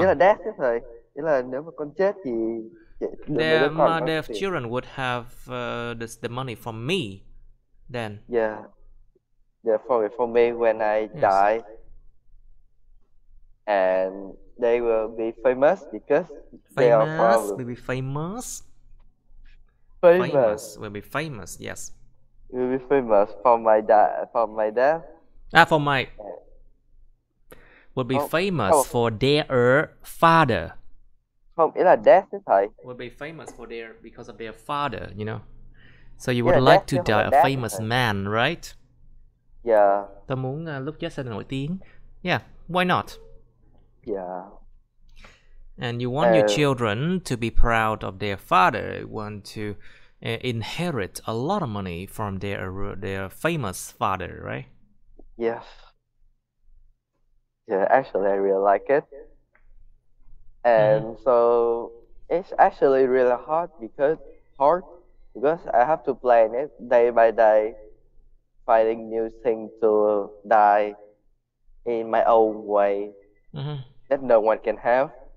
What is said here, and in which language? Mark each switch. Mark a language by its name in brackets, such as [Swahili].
[Vietnamese] nghĩa là death thế thầy, nghĩa là nếu mà con chết thì [English] Their children would have the money from me then. Yeah, for me when I die, and they will be famous because they are proud. Will be famous. Famous. Will be famous. Yes. Will be famous for my death. For my. Will be famous for their father. [Vietnamese] Không, ý là death thế thầy. [English] Will be famous because of their father, you know. So you would like to die a famous man, right? Yeah. [Vietnamese] Tôi muốn lúc chết sẽ nổi tiếng. [English] Yeah, why not? Yeah. And you want your children to be proud of their father. You want to inherit a lot of money from their famous father, right? Yes. Yeah, actually, I really like it. And so it's actually really hard because I have to plan it day by day, finding new things to die in my own way that no one can have.